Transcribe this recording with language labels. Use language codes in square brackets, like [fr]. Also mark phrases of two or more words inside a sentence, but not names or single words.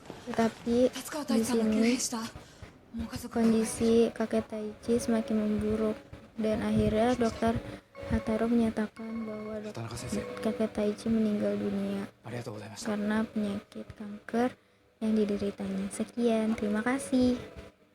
[id] Tetapi 達川 di [ja] 太一さんが急 [id] sini [ja] 変した。もう家族が [id] kondisi kakek Taichi semakin memburuk dan akhirnya dokter Hataro menyatakan bahwa 田中先生 kakek Taichi meninggal dunia [ja] ありがとうございました。 [id] karena penyakit kanker yang dideritanya. Sekian, terima kasih.